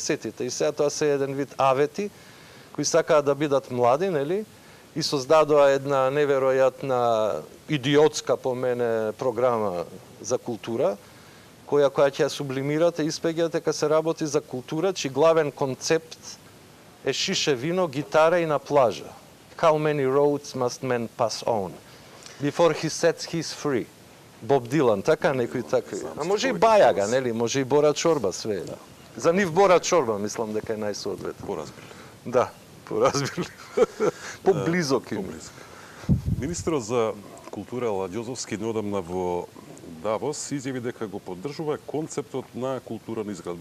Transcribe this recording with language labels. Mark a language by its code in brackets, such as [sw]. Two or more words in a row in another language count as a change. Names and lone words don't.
[mk] И сега тоа се еден вид авети, кои сакаат да бидат млади, нели? И создадоа една неверојатна, идиотска по мене програма за култура, која ќе сублимирате, испеѓате дека се работи за култура, чиј главен концепт е шише вино, гитара и на плажа. [en] How many roads must men pass on? Before he sets his free. [mk] Боб Дилан, така некои такви. Знам, А може и повеќе Бајага, глас. нели? Може и Бора Чорба, све е. За нив Бора Чорба, мислам дека е најсоодветен. Поразбили. Да, поразбили. Поблизок им. Поблизок. Министерот за култура Ала Ѓозовски неодамна во Давос изјави дека го поддржува концептот на културна изградба.